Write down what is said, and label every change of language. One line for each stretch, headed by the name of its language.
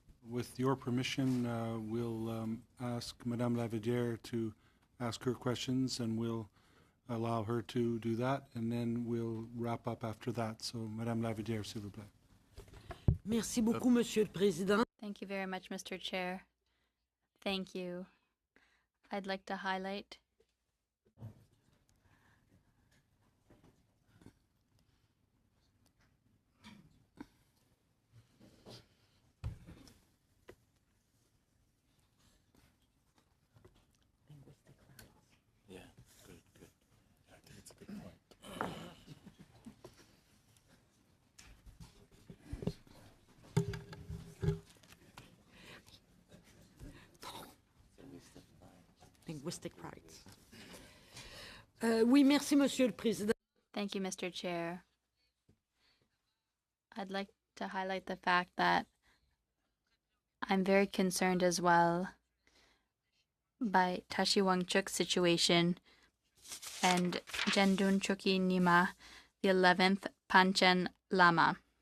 English: With your permission, we'll ask Madame Lavidière to ask her questions, and we'll allow her to do that, and then we'll wrap up after that.
French: So, Madame Lavidière, s'il vous plaît. Merci beaucoup, Monsieur le Président.
English: Thank you very much, Mr. Chair. Thank you. I'd like to highlight Linguistic rights.
French: Oui, merci, Monsieur le Président.
English: Thank you, Mr. Chair. I'd like to highlight the fact that I'm very concerned as well by Tashi Wangchuk's situation and Jendun Choki Nyima, the 11th Panchen Lama.